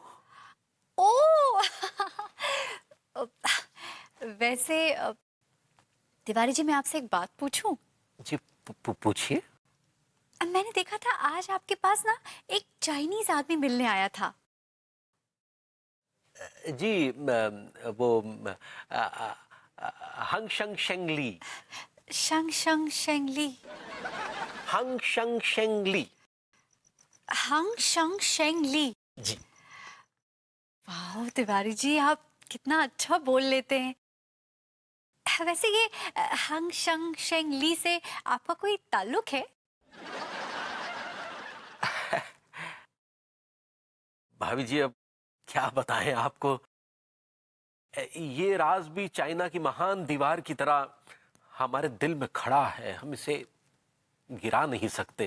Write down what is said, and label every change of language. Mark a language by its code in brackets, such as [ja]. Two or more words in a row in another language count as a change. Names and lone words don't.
[hi] ओ वैसे तिवारी जी, मैं आपसे एक बात पूछूं। जी पूछिए। मैंने देखा था आज आपके पास ना एक चाइनीज आदमी मिलने आया था। जी वो हंग शंग शेंगली। शंग शंग शेंगली। हंग शंग शेंगली। हंग शंग शेंगली। जी। वाह तिवारी जी, आप कितना अच्छा बोल लेते हैं। वैसे ये हंग शंग शेंग ली से आपका कोई ताल्लुक है? भाभी जी अब क्या बताएं आपको, ये राज भी चाइना की महान दीवार की तरह हमारे दिल में खड़ा है, हम इसे गिरा नहीं सकते।